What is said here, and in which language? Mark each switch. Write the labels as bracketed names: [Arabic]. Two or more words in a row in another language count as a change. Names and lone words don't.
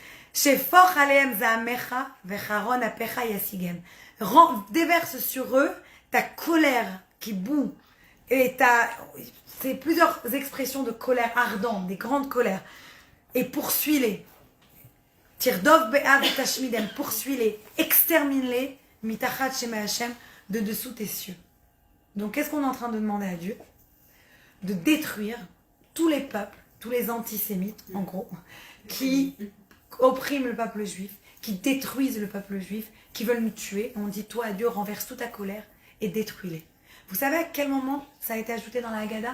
[French] Déverse sur eux ta colère qui bout. Et c'est plusieurs expressions de colère ardente, des grandes colères. Et poursuis-les. [Hebrew] תרדוף באף תשמידם, [French] poursuis-les, extermine-les, [Hebrew] מתחת שמי השם, [French] de dessous tes cieux. Donc qu'est-ce qu'on est en train de demander à Dieu? De détruire tous les peuples, tous les antisémites, en gros, qui oppriment le peuple juif, qui détruisent le peuple juif, qui veulent nous tuer. On dit, toi, Dieu, renverse toute ta colère et détruis-les. Vous savez à quel moment ça a été ajouté dans la Haggadah?